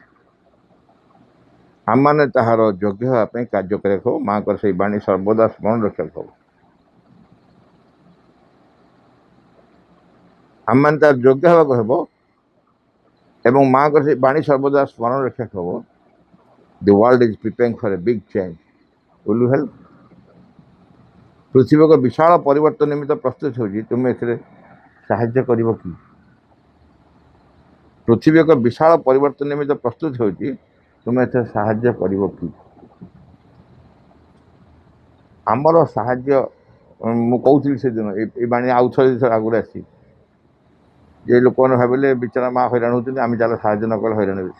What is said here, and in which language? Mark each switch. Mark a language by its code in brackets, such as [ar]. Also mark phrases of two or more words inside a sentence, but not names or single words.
[or] ଆମମାନେ ତାହାର ଯୋଗ୍ୟ ହେବା ପାଇଁ କାର୍ଯ୍ୟ କରିବାକୁ ହବ। ମାଙ୍କର ସେଇ ବାଣୀ ସର୍ବଦା ସ୍ମରଣ ରଖିବାକୁ ହବ। ଆମମାନେ ତାର ଯୋଗ୍ୟ ହେବାକୁ ହେବ ଏବଂ ମାଙ୍କର ସେଇ ବାଣୀ ସର୍ବଦା ସ୍ମରଣ ରଖିବାକୁ ହବ। [en] The world is preparing for a big change. Will you help? [or] ପୃଥିବୀ ଏକ ବିଶାଳ ପରିବର୍ତ୍ତନ ନିମିତ୍ତ ପ୍ରସ୍ତୁତ ହେଉଛି, ତୁମେ ଏଥିରେ ସାହାଯ୍ୟ କରିବ କି? ପୃଥିବୀ ଏକ ବିଶାଳ ପରିବର୍ତ୍ତନ ନିମିତ୍ତ ପ୍ରସ୍ତୁତ ହେଉଛି, ତୁମେ ଏଥିରେ ସାହାଯ୍ୟ କରିବ କି? ଆମର ସାହାଯ୍ୟ, ମୁଁ କହୁଥିଲି ସେଦିନ ଏଇ ବାଣୀ ଆଉ ଥରେ ଆଗରୁ ଆସିଛି, ଯେ ଲୋକମାନେ ଭାବିଲେ ବିଚରା ମା ହଇରାଣ ହେଉଛନ୍ତି, ଆମେ ଚାଲ ସାହାଯ୍ୟ ନ କଲେ ହଇରାଣ ହେବେ।